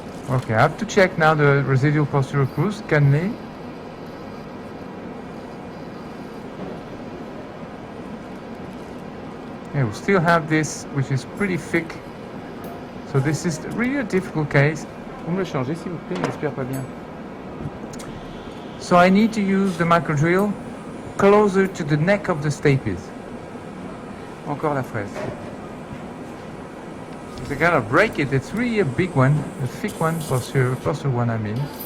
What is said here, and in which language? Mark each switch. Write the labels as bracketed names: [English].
[English] Okay, I have to check now the residual posterior crus, cannelé. Yeah, we still have this, which is pretty thick. So this is really a difficult case. [French] Vous me le changez, s'il vous plaît, j'espère pas bien. [English] So I need to use the micro drill closer to the neck of the stapes. [French] Encore la fraise. [English] If I gotta break it, it's really a big one, a thick one, posterior one I mean.